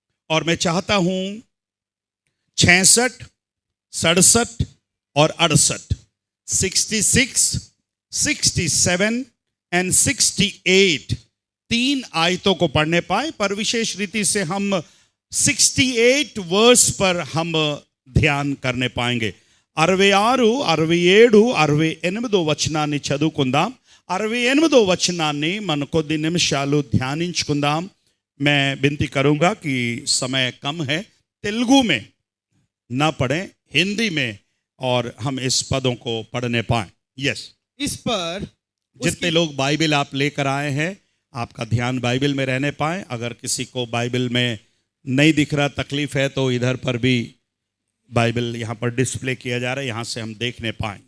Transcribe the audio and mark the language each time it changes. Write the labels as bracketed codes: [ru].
[hi] और मैं चाहता हूं 66, 67 और 68, 66, 67 एंड 68 तीन आयतों को पढ़ने पाए, पर विशेष रीति से हम 68 वर्स पर हम ध्यान करने पाएंगे। [te] 66, 67, 68 వచనాన్ని చదువుకుందాం। 68 వచనాన్ని మన కొద్ది నిమిషాలు ధ్యానించుకుందాం। [hi] मैं विनती करूंगा कि समय कम है, तेलुगु में ना पढ़ें, हिंदी में, और हम इस पदों को पढ़ने पाएं। [en] yes, [hi] इस पर जितने लोग बाइबल आप लेकर आए हैं, आपका ध्यान बाइबल में रहने पाए। अगर किसी को बाइबल में नहीं दिख रहा, तकलीफ है, तो इधर पर भी बाइबल यहाँ पर डिस्प्ले किया जा रहा है, यहाँ से हम देखने पाए।